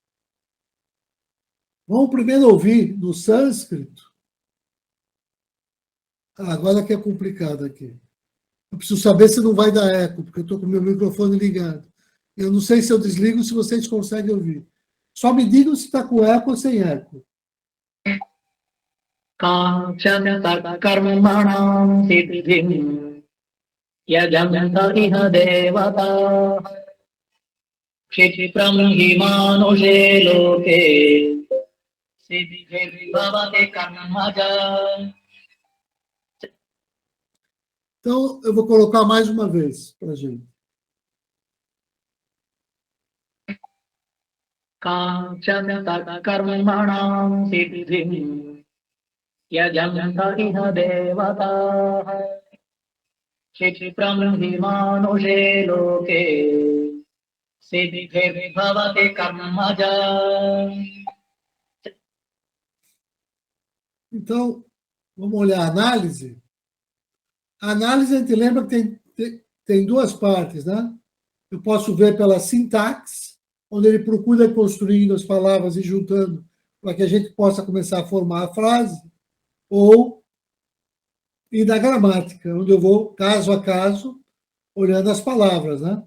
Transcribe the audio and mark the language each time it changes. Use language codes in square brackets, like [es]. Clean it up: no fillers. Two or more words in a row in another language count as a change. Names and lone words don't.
[pt] Vamos primeiro ouvir no sânscrito. Agora que é complicado aqui. Eu preciso saber se não vai dar eco, porque eu estou com o meu microfone ligado. Eu não sei se eu desligo, se vocês conseguem ouvir. Só me digam se está com eco ou sem eco. [sa] कर्मणां सिद्धिं यजन्त इह देवताः क्षिप्रं हि मानुषे लोके सिद्धिर्भवति कर्मजा. [pt] Então, eu vou colocar mais uma vez para a gente. [sa] कर्मणां सिद्धिं यजन्त इह देवताः क्षिप्रं हि मानुषे लोके सिद्धिर्भवति कर्मजा. [pt] Então, vamos olhar a análise. A análise, a gente lembra que tem duas partes, né? Eu posso ver pela sintaxe, onde ele procura ir construindo as palavras e juntando para que a gente possa começar a formar a frase, ou ir da gramática, onde eu vou, caso a caso, olhando as palavras, né?